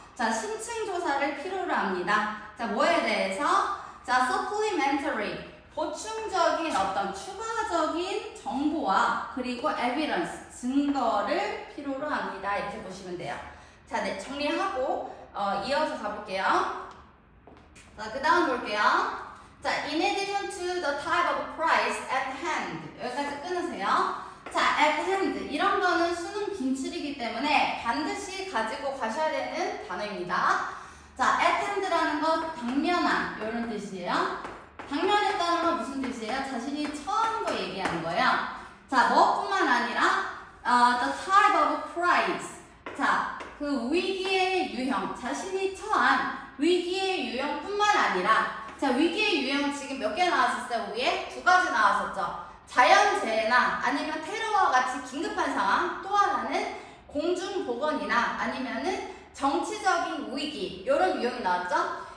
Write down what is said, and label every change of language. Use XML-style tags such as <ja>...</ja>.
<ko>자 심층 조사를 필요로 합니다. 자 뭐에 대해서? 자 supplementary 보충적인 어떤 추가적인 정보와 그리고 evidence 증거를 필요로 합니다. 이렇게 보시면 돼요. 자, 네, 정리하고 이어서 가볼게요. 자, 그 다음 볼게요.</ko> <en>자, in addition to the type of price at hand</en> <ko>여기까지 끊으세요. 자, at hand 이런 거는 수능 빈출이기 때문에 반드시 가지고 가셔야 되는 단어입니다. 자, at hand라는 건 당면한 이런 뜻이에요. 당면했다는 건 무슨 뜻이에요? 자신이 처한 거 얘기하는 거예요.</ko> <en>자,</en> <ko>뭐뿐만 아니라</ko> <en>the type of price.</en> <ko>자, 그 위기의 유형, 자신이 처한 위기의 유형뿐만 아니라 자, 위기의 유형 지금 몇 개 나왔었어요? 위에? 2가지 나왔었죠. 자연재해나 아니면 테러와 같이 긴급한 상황, 또 하나는 공중보건이나 아니면은 정치적인 위기 이런 유형이 나왔죠.</ko>